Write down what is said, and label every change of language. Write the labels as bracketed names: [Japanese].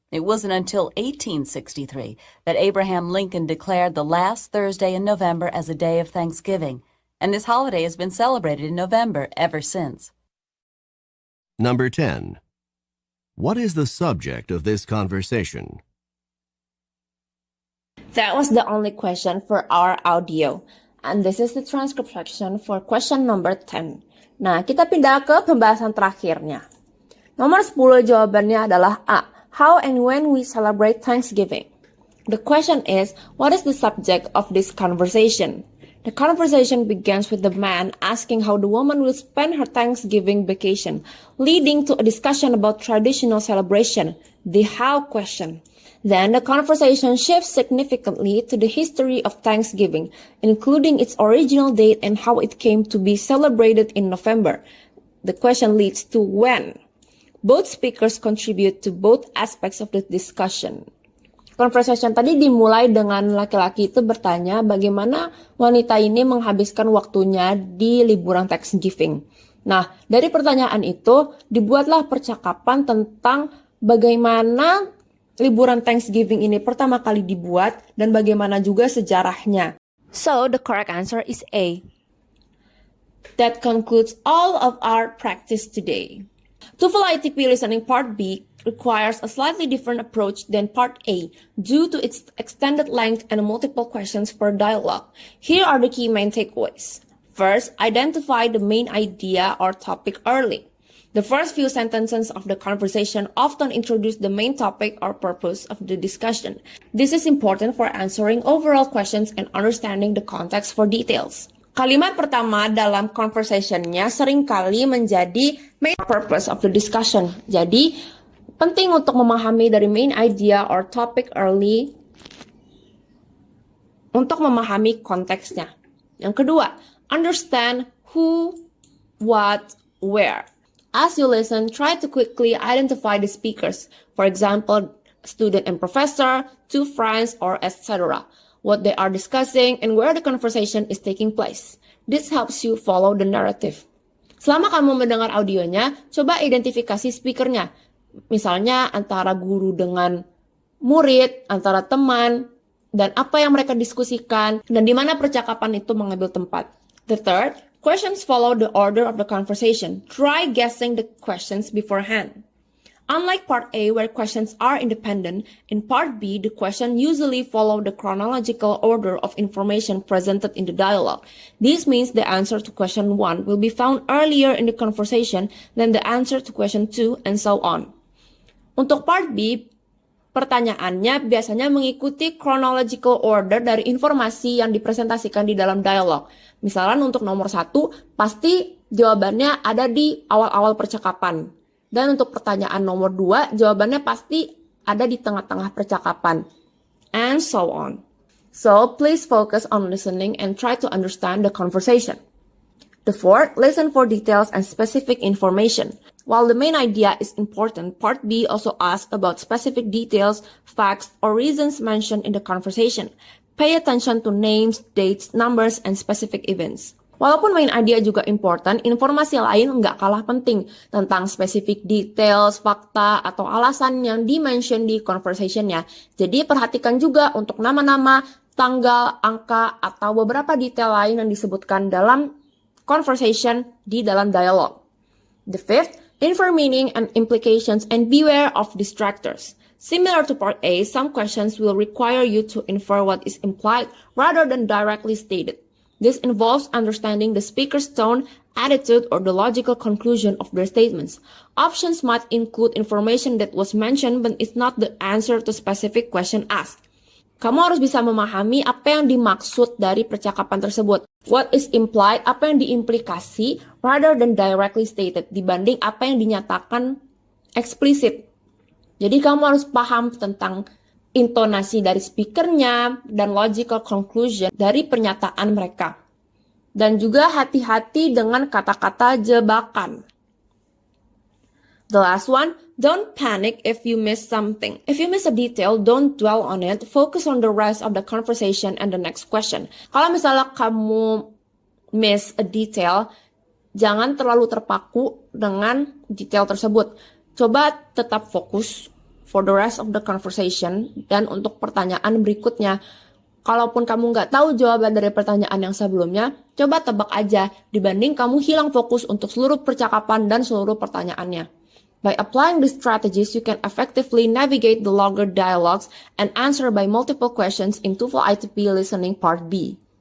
[English] It wasn't until 1863 that Abraham Lincoln declared the last Thursday in November as a day of Thanksgiving, and this holiday has been celebrated in November ever since. Number 10. What is the subject of this conversation? That was the only question for our audio. And this is the transcript section for question number 10. [Indonesian] Nah, kita pindah ke pembahasan terakhirnya. Nomor 10 jawabannya adalah A. [English] How and when we celebrate Thanksgiving. The question is, what is the subject of this conversation? The conversation begins with the man asking how the woman will spend her Thanksgiving vacation, leading to a discussion about traditional celebration, the how question. Then the conversation shifts significantly to the history of Thanksgiving, including its original date and how it came to be celebrated in November. The question leads to when. Both speakers contribute to both aspects of the discussion. [Indonesian] Conversation tadi dimulai dengan laki-laki itu bertanya bagaimana wanita ini menghabiskan waktunya di liburan Thanksgiving. Nah, dari pertanyaan itu dibuatlah percakapan tentang bagaimana liburan Thanksgiving ini pertama kali dibuat dan bagaimana juga sejarahnya. [English] So, the correct answer is A. That concludes all of our practice today. TOEFL ITP Listening Part B requires a slightly different approach than Part A due to its extended length and multiple questions per dialogue. Here are the key main takeaways. First, identify the main idea or topic early. The first few sentences of the conversation often introduce the main topic or purpose of the discussion. This is important for answering overall questions and understanding the context for details. [Indonesian] Kalimat pertama dalam conversation-nya seringkali menjadi [English] main purpose of the discussion. [Indonesian] Jadi, penting untuk memahami dari [English] main idea or topic early [Indonesian] untuk memahami konteksnya. Yang kedua, [English] understand who, what, where. As you listen, try to quickly identify the speakers. For example, student and professor, two friends, or etc. What they are discussing and where the conversation is taking place. This helps you follow the narrative. [Indonesian] Selama kamu mendengar audionya, coba identifikasi speakernya. Misalnya antara guru dengan murid, antara teman, dan apa yang mereka diskusikan, dan di mana percakapan itu mengambil tempat. [English] The third, questions follow the order of the conversation. Try guessing the questions beforehand. Unlike part A, where questions are independent, in part B, the question usually follow the chronological order of information presented in the dialogue. This means the answer to question 1 will be found earlier in the conversation than the answer to question 2, and so on. [Indonesian] Untuk part B, pertanyaannya biasanya mengikuti [English] chronological order [Indonesian] dari informasi yang dipresentasikan di dalam dialog. Misalnya untuk nomor 1, pasti jawabannya ada di awal-awal percakapan. Dan untuk pertanyaan nomor 2, jawabannya pasti ada di tengah-tengah percakapan. [English] And so on. So, please focus on listening and try to understand the conversation. The fourth, listen for details and specific information. While the main idea is important, part B also asks about specific details, facts, or reasons mentioned in the conversation. Pay attention to names, dates, numbers, and specific events. [Indonesian] Walaupun main idea juga important, informasi lain nggak kalah penting tentang spesifik details, fakta, atau alasan yang di-mention di conversation-nya. Jadi perhatikan juga untuk nama-nama, tanggal, angka, atau beberapa detail lain yang disebutkan dalam conversation di dalam dialog. [English] The fifth, infer meaning and implications and beware of distractors. Similar to part A, some questions will require you to infer what is implied rather than directly stated. This involves understanding the speaker's tone, attitude, or the logical conclusion of their statements. Options might include information that was mentioned but is not the answer to specific question asked. [Indonesian] Kamu harus bisa memahami apa yang dimaksud dari percakapan tersebut. [English] What is implied, [Indonesian] apa yang diimplikasi, [English] rather than directly stated, [Indonesian] dibanding apa yang dinyatakan eksplisit. Jadi kamu harus paham tentang intonasi dari speakernya dan logical conclusion dari pernyataan mereka. Dan juga hati-hati dengan kata-kata jebakan. [English] The last one, don't panic if you miss something. If you miss a detail, don't dwell on it. Focus on the rest of the conversation and the next question. [Indonesian] Kalau misalnya kamu [English] miss a detail, [Indonesian] jangan terlalu terpaku dengan detail tersebut. Coba tetap fokus [English] for the rest of the conversation. [Indonesian] Dan untuk pertanyaan berikutnya, kalaupun kamu nggak tahu jawaban dari pertanyaan yang sebelumnya, coba tebak aja dibanding kamu hilang fokus untuk seluruh percakapan dan seluruh pertanyaannya. [English] By applying these strategies, you can effectively navigate the longer dialogues and answer by multiple questions in TOEFL ITP Listening Part B.